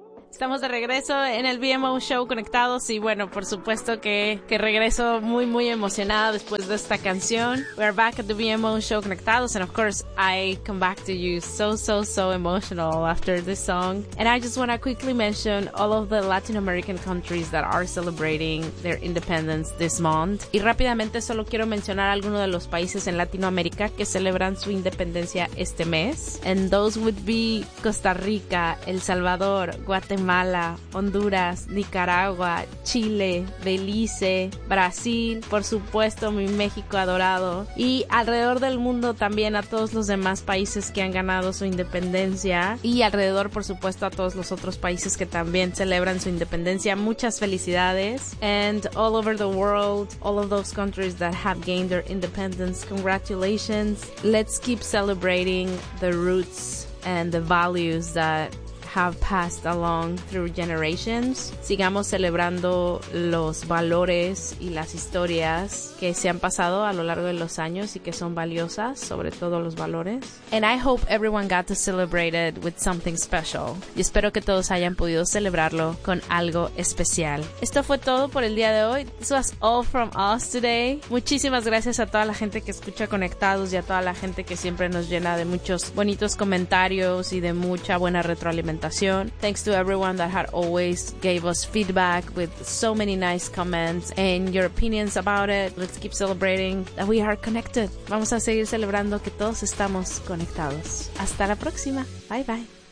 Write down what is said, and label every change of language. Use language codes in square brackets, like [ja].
[es] Estamos de regreso en el BMO Show conectados y bueno, por supuesto que regreso muy, muy emocionada después de esta canción. [en] We're back at the BMO Show conectados and of course I come back to you so, so, so emotional after this song. And I just want to quickly mention all of the Latin American countries that are celebrating their independence this month. [es] Y rápidamente solo quiero mencionar algunos de los países en Latinoamérica que celebran su independencia este mes. [en] And those would be [es] Costa Rica, El Salvador, Guatemala, Honduras, Nicaragua, Chile, Belice, Brasil, por supuesto mi México adorado, y alrededor del mundo también a todos los demás países que han ganado su independencia, y alrededor por supuesto a todos los otros países que también celebran su independencia, muchas felicidades. [en] And all over the world, all of those countries that have gained their independence, congratulations. Let's keep celebrating the roots and the values that have passed along through generations. [es] Sigamos celebrando los valores y las historias que se han pasado a lo largo de los años y que son valiosas, sobre todo los valores. [en] And I hope everyone got to celebrate it with something special. [es] Y espero que todos hayan podido celebrarlo con algo especial. Esto fue todo por el día de hoy. [en] This was all from us today. [es] Muchísimas gracias a toda la gente que escucha Conectados y a toda la gente que siempre nos llena de muchos bonitos comentarios y de mucha buena retroalimentación. [en] Thanks to everyone that had always gave us feedback with so many nice comments and your opinions about it. Let's keep celebrating that we are connected. [es] Vamos a seguir celebrando que todos estamos conectados. Hasta la próxima. Bye bye.